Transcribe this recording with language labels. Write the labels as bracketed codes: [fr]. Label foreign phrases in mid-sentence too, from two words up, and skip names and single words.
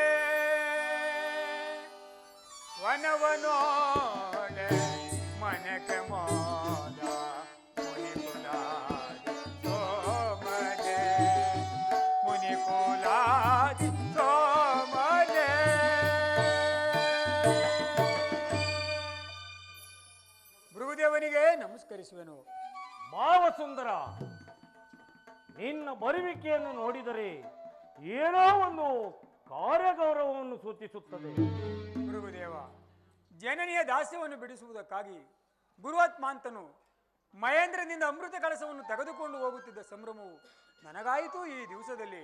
[kn] ವನವನೋಡೆ ಮನಕ್ಕೆ ಮೋದ ಮುನಿಕುಲಾದಿ ಸೋಮನೆ. ಮುನಿಕುಲಾದಿ ಸೋಮನೆ. ಭೃಗುದೇವನಿಗೆ ನಮಸ್ಕರಿಸುವೆನು. ಭಾವಸುಂದರ, ನಿನ್ನ ಬರುವಿಕೆಯನ್ನು ನೋಡಿದರೆ ಏನೋ ಒಂದು ಕಾರ್ಯಗೌರವವನ್ನು ಸೂಚಿಸುತ್ತದೆ. ಭೃಗುದೇವ, ಜನನಿಯ ದಾಸ್ಯವನ್ನು ಬಿಡಿಸುವುದಕ್ಕಾಗಿ ಗುರುವಾತ್ಮಾಂತನು ಮಹೇಂದ್ರನಿಂದ ಅಮೃತ ಕಳಸವನ್ನು ತೆಗೆದುಕೊಂಡು ಹೋಗುತ್ತಿದ್ದ ಸಂಭ್ರಮವು ನನಗಾಯಿತು ಈ ದಿವಸದಲ್ಲಿ.